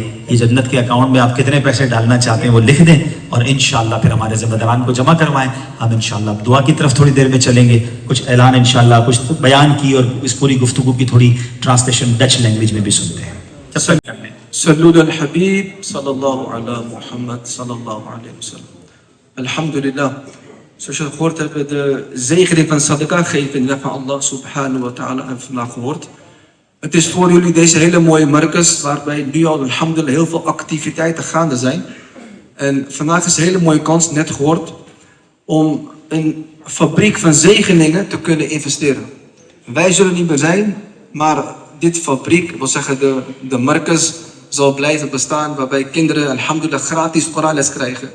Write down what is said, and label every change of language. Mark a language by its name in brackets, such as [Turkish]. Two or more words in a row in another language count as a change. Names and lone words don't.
[Urdu] یہ جنت کے اکاؤنٹ میں آپ کتنے پیسے ڈالنا چاہتے ہیں وہ لکھ دیں، اور انشاءاللہ پھر ہمارے ذمہ داران کو جمع کروائیں. ہم انشاءاللہ دعا کی طرف تھوڑی دیر میں چلیں گے. کچھ اعلان انشاءاللہ، کچھ بیان کی، اور اس پوری گفتگو کی تھوڑی [English] translation Dutch language [Urdu] میں بھی سنتے ہیں. جب تک کر لیں. [Arabic] صلوا علی الحبیب صلی اللہ علی Mohammed صلی اللہ علیہ wasallam. [Dutch] Alhamdulillah. Zoals je gehoord hebt, de zegening van sadaqah geven in de weg van Allah [Arabic] سبحانه وتعالى [Dutch] hebben we vandaag gehoord. Het is voor jullie deze hele mooie markers waarbij nu al alhamdulillah heel veel activiteiten gaande zijn. En vandaag is een hele mooie kans, net gehoord, om een fabriek van zegeningen te kunnen investeren. Wij zullen niet meer zijn, maar dit fabriek, wil zeggen de markers, zal blijven bestaan waarbij kinderen alhamdulillah gratis Koranles krijgen.